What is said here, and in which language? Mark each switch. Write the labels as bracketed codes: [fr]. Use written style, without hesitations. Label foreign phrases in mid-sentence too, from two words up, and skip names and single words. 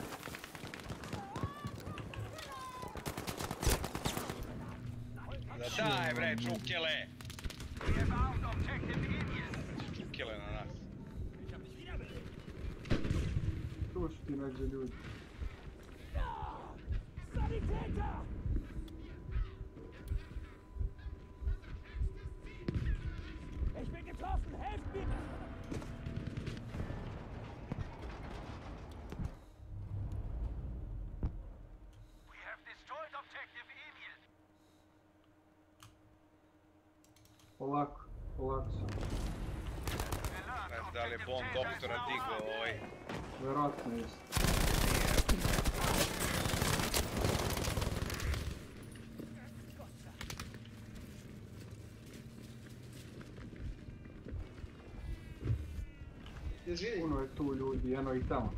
[sr] Da daj bre, čukele! Čukele na nas. Tu su ti negdje ljudi. [de] Sanitäter! Ich bin getroffen! Helft mir! [en] We have destroyed objective Emil. [sr] Polako, polako sam. Ne znam da li je bomb doktora digao ovaj. Vjerojatno jest. Puno je tu ljudi, eno i tamo.